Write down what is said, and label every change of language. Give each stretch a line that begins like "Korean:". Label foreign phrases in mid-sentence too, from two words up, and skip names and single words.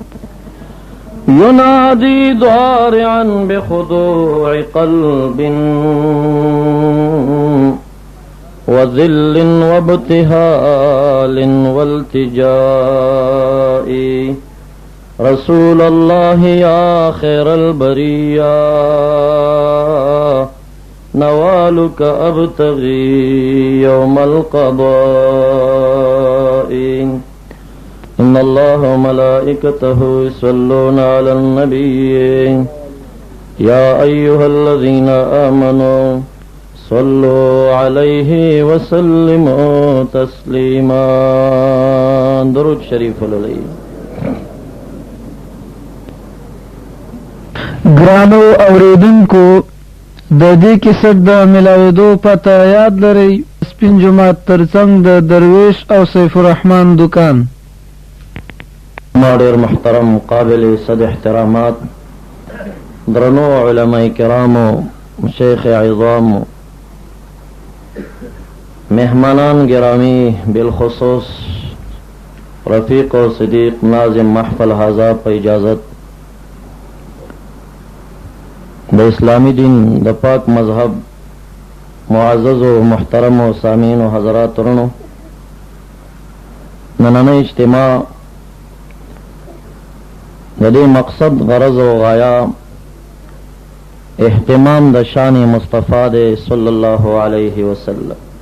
Arabic: ينادي ضارعا بخضوع قلب وذل وابتهال والتجاء: رسول الله يا خير البرية، نوالك أبتغي يوم القضاء. إن الله وملائكته يصلون على النبي يا أيها الذين آمنوا صلوا عليه وسلموا تسليما.
Urdu: درود شریف علیہ.
Pashto: ګرانو اوریدونکو، د دې کیسټ د ملاویدو پته یاد لرئ؟ سپین جومات ترڅنګ د درویش او سیف الرحمن دکان. ډېر محترم قابل صد احترامات درنو علماء کرامو،
Persian: شیخ عظام، مهمانان گرامی، بالخصوص رفیق و صدیق ناظم محفل هذا
Pashto: په اجازت د اسلامی دین د پاک مذهب معزز و محترم و سامعین و حضرات ورونو، نننی اجتماع د دې مقصد، غرض و غایه اهتمام د شان مصطفی د
Arabic: صلی الله علیه وسلم.